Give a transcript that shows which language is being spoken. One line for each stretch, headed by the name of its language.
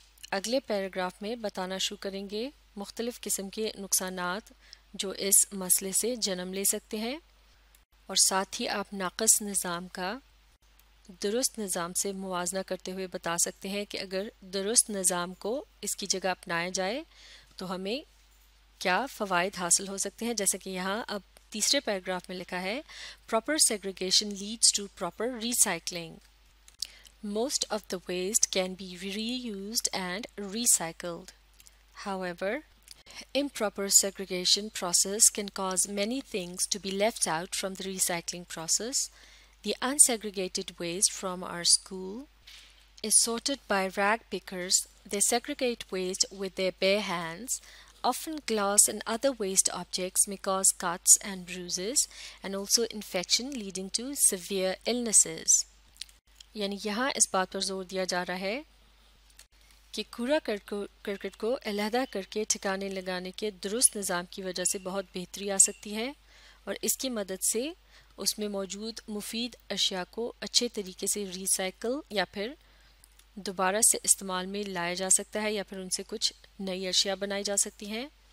Urdu: اگلے پیراگراف میں بتانا شروع کریں گے مختلف قسم کے نقصانات جو اس مسئلے سے جنم لے سکتے ہیں، اور ساتھ ہی آپ ناقص نظام کا درست نظام سے موازنہ کرتے ہوئے بتا سکتے ہیں کہ اگر درست نظام کو اس کی جگہ اپنایا جائے تو ہمیں کیا فوائد حاصل ہو سکتے ہیں. جیسے کہ یہاں اب تیسرے پیراگراف میں لکھا ہے
English: proper segregation leads to proper recycling. Most of the waste can be reused and recycled. However, improper segregation process can cause many things to be left out from the recycling process. The unsegregated waste from our school is sorted by rag pickers. They segregate waste with their bare hands. Often glass and other waste objects may cause cuts and bruises and also infection leading to severe illnesses.
Urdu: یعنی یہاں اس بات پر زور دیا جا رہا ہے کہ کوڑا کرکٹ کو علیحدہ کر کے ٹھکانے لگانے کے درست نظام کی وجہ سے بہت بہتری آ سکتی ہے، اور اس کی مدد سے اس میں موجود مفید اشیاء کو اچھے طریقے سے ریسائیکل یا پھر دوبارہ سے استعمال میں لایا جا سکتا ہے، یا پھر ان سے کچھ نئی اشیاء بنائی جا سکتی ہیں.